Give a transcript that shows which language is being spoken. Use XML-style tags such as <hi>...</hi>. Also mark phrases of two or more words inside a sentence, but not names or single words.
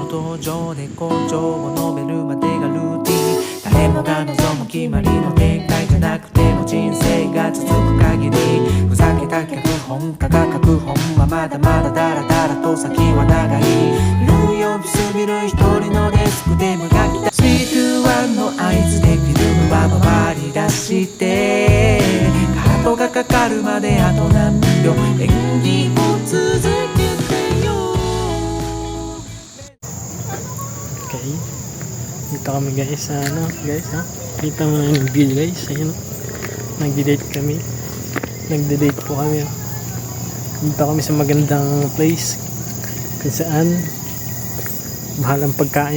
<ja>登場で根性を述べるまでがルーティン、誰もが望む決まりの展開じゃなくても人生が続く限り、ふざけた脚本家が書く本はまだまだだらだらと先は長い、ルー呼びすぎる一人のデスクで無がきた321の合図でフィルムは回り出して、カートがかかるまであと何秒、演技を続けてよ。</ja> <tl>Okay. Dito kami guys sa guys Kita mo na yung view guys. Ayun nagde-date kami. Nagde-date po kami. Dito kami sa magandang place kung saan mahal ang pagkain.</tl>